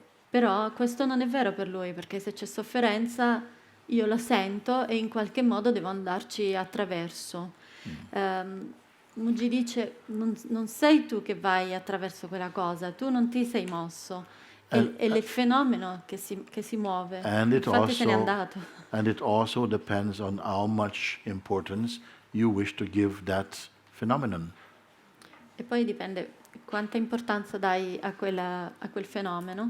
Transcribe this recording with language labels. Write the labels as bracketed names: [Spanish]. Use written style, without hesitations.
[Italian] Però questo non è vero per lui, perché se c'è sofferenza io la sento e in qualche modo devo andarci attraverso. Mooji dice, non sei tu che vai attraverso quella cosa, tu non ti sei mosso, è il fenomeno che si muove, infatti se n'è andato. [English] And it also depends on how much importance you wish to give that phenomenon. [Italian] E poi dipende quanta importanza dai a quel fenomeno.